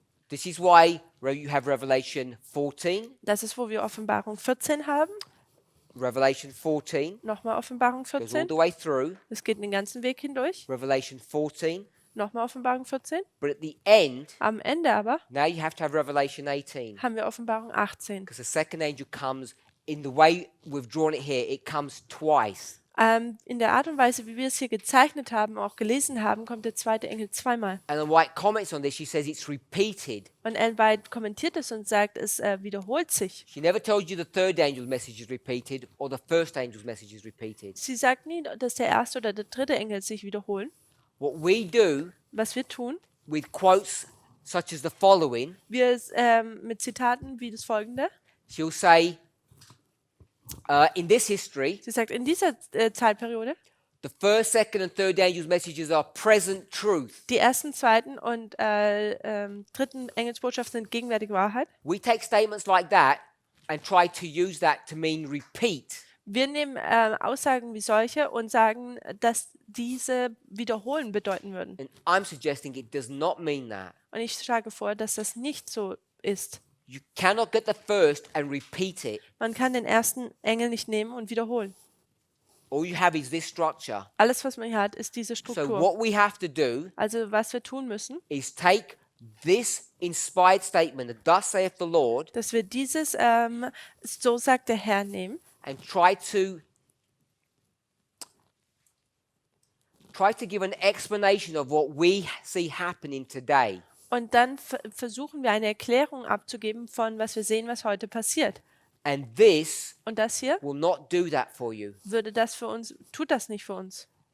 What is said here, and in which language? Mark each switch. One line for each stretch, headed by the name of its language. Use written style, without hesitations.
English: This is why you have Revelation 14,
German: Das ist, wo wir Offenbarung 14 haben.
English: Revelation 14
German: Nochmal Offenbarung
English: goes all
German: 14.
English: the way through,
German: Es geht den ganzen Weg hindurch.
English: Revelation 14,
German: Nochmal Offenbarung 14.
English: but at the end,
German: Am Ende aber
English: now you have to have Revelation 18,
German: haben wir Offenbarung 18.
English: because the second angel comes in the way we've drawn it here, it comes twice.
German: In der Art und Weise, wie wir es hier gezeichnet haben, auch gelesen haben, kommt der zweite Engel zweimal.
English: And then White comments on this, she says it's repeated.
German: Und Ellen White kommentiert es und sagt, es wiederholt sich.
English: She never told you the third angel's message is repeated or the first angel's message is repeated.
German: Sie sagt nie, dass der erste oder der dritte Engel sich wiederholen.
English: What we do
German: Was wir tun,
English: with quotes such as the following,
German: wir mit Zitaten wie das folgende.
English: she'll say, in this history,
German: Sie sagt, in dieser Zeitperiode,
English: the first, second, and third angel's messages are present truth.
German: die ersten, zweiten und dritten Engelsbotschaft sind gegenwärtige Wahrheit.
English: We take statements like that and try to use that to mean repeat.
German: Wir nehmen Aussagen wie solche und sagen, dass diese wiederholen bedeuten würden.
English: And I'm suggesting it does not mean that.
German: Und ich schlage vor, dass das nicht so ist.
English: You cannot get the first and repeat it.
German: Man kann den ersten Engel nicht nehmen und wiederholen.
English: All you have is this structure.
German: Alles, was man hier hat, ist diese
English: So
German: Struktur.
English: what we have to do
German: Also was wir tun müssen,
English: is take this inspired statement, that thus saith the Lord,
German: dass wir dieses so sagt der Herr nehmen
English: and try to give an explanation of what we see happening today.
German: und dann versuchen wir eine Erklärung abzugeben von was wir sehen, was heute passiert.
English: And this
German: Und das hier
English: will not do that for you.
German: würde das für uns, tut das nicht für uns.